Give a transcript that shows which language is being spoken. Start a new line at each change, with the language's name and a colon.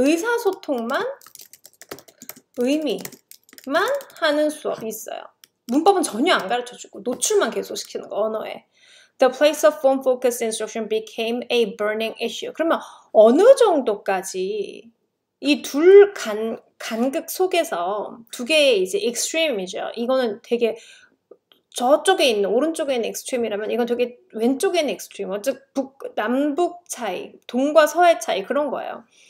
Korean: 의사소통만 의미만 하는 수업이 있어요. 문법은 전혀 안 가르쳐주고 노출만 계속 시키는 거, 언어에.
English: The place of form-focused instruction became a burning issue.
Korean: 그러면 어느 정도까지 이 둘 간극 속에서 두 개의 이제 extreme이죠. 이거는 되게 저쪽에 있는 오른쪽에 있는 extreme이라면 이건 되게 왼쪽에 있는 extreme. 즉 남북 차이, 동과 서의 차이 그런 거예요.